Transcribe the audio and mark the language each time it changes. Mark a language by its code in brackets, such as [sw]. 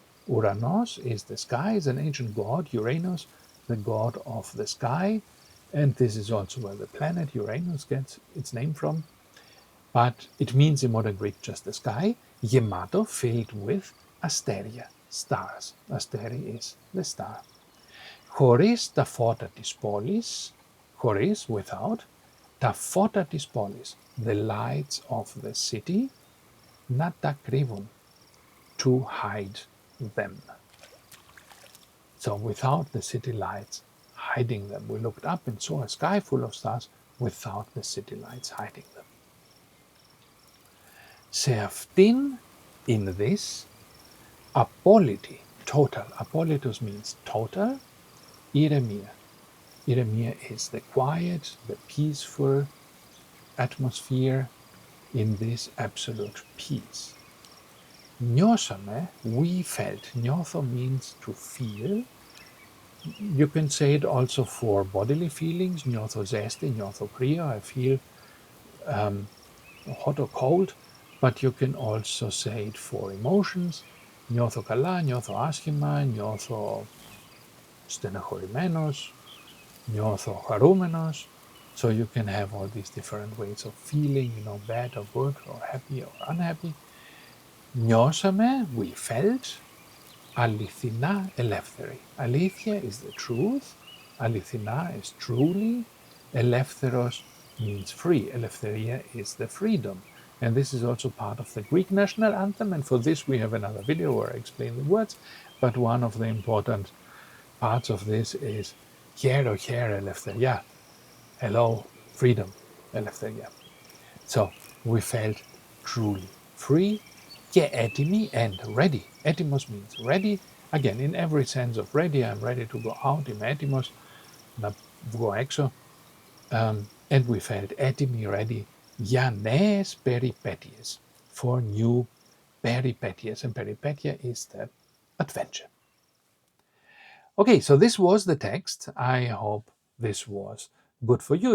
[en] Uranos is the sky, is an ancient god. Uranus, the god of the sky, and this is also where the planet Uranus gets its name from. But it means in modern Greek just the sky. Gemato, filled with asteria, stars. Asteri is the star. [el] Χωρίς τα φώτα της πόλης, χωρίς, [en] without, [el] τα φώτα της πόλης, [en] the lights of the city, [el] να τα κρύβουν, [en] to hide them. So without the city lights hiding them. We looked up and saw a sky full of stars without the city lights hiding them. [el] Σε αυτήν, [en] in this, [el] απόλυτη, total, απόλυτος [en] means total, [el] ηρεμία. [en] Ηρεμία is the quiet, the peaceful atmosphere in this absolute peace. Νιώσαμε, we felt. Νιώθω means to feel. You can say it also for bodily feelings. [el] Νιώθω ζέστη, νιώθω κρύο. [en] I feel hot or cold. But you can also say it for emotions. [el] Νιώθω καλά, νιώθω άσχημα, νιώθω στεναχωρημένος, νιώθω χαρούμενος. [en] So you can have all these different ways of feeling, bad or good or happy or unhappy. [el] Νιώσαμε, [en] we felt, [el] αληθινά ελεύθεροι. [en] Αλήθεια is the truth, αληθινά is truly, ελεύθερος means free. Ελευθερία is the freedom. And this is also part of the Greek national anthem, and for this we have another video where I explain the words, but one of the important parts of this is [el] χαίρο, χαίρο, ελευθερία. [en] Hello, freedom, ελευθερία. So we felt truly free, [el] και έτοιμοι [en] and ready. Έτοιμος means ready. Again, in every sense of ready, I'm ready to go out. [el] Είμαι έτοιμος να βγω έξω. [en] And we felt έτοιμοι, ready, [el] για νέες περιπέτειες. [en] For new περιπέτειες. And peripetia is the adventure. Okay, so this was the text. I hope this was good for you.